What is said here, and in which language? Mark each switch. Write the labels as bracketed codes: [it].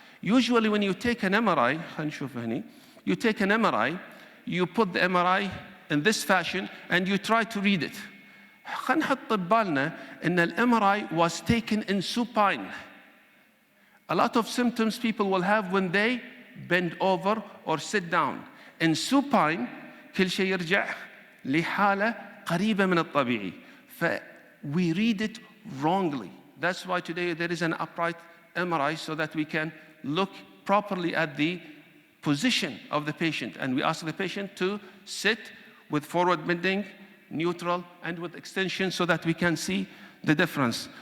[en] Usually when you take an MRI, [ar] خلينا نشوف هني, [en] you take an MRI, you put the MRI in this fashion and you try to read it. [ar] خلينا نحط ببالنا إن ال [en] MRI was taken in supine. A lot of symptoms people will have when they bend over or sit down. In supine, [ar] كل شيء يرجع لحالة قريبة من الطبيعي. [en] We read it wrongly. That's why today there is an upright MRI so that we can look properly at the position of the patient. And we ask the patient to sit with forward bending, neutral, and with extension so that we can see the difference.